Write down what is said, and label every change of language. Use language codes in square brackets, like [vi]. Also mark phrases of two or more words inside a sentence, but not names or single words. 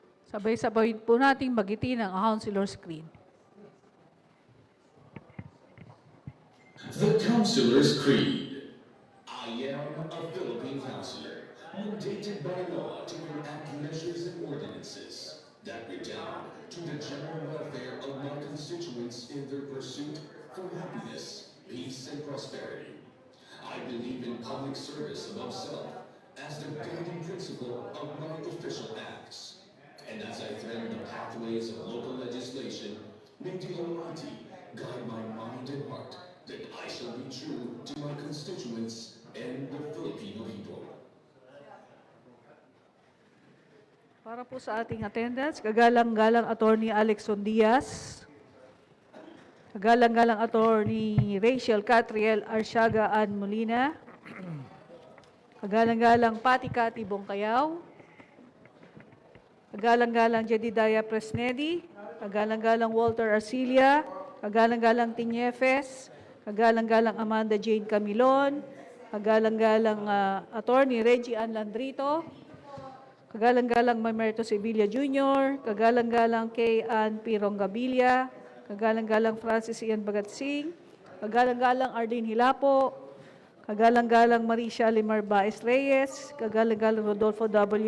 [tl] Sabay-sabay po nating magitin ang councilor screen. [en] The Counselor's Creed. I am a Philippine counselor, mandated by law to enact measures and ordinances that redound to the general welfare of my constituents in their pursuit for happiness, peace, and prosperity. I believe in public service above self as the guiding principle of my official acts. And as I thread the pathways of local legislation, may the Almighty guide my mind and heart that I shall be true to my constituents and the Filipino people. [tl] Para po sa ating attendance, kagalang-galang Attorney Alexson Diaz, kagalang-galang Attorney Rachel Catriel Arsiaga Ann Molina, kagalang-galang Pati Cati Bongkayaw, kagalang-galang Jedediah Presnedi, kagalang-galang Walter Arcilia, kagalang-galang Tiñefes, kagalang-galang Amanda Jane Camilon, kagalang-galang Attorney Reggie Ann Landrito, kagalang-galang Mamerto Sevilla Jr., kagalang-galang Kay Ann Pirong Gabilia, kagalang-galang Francis Ian Bagatsing, kagalang-galang Arlene Hilapo, kagalang-galang Marisha Limar Baez Reyes, kagalang-galang Rodolfo W.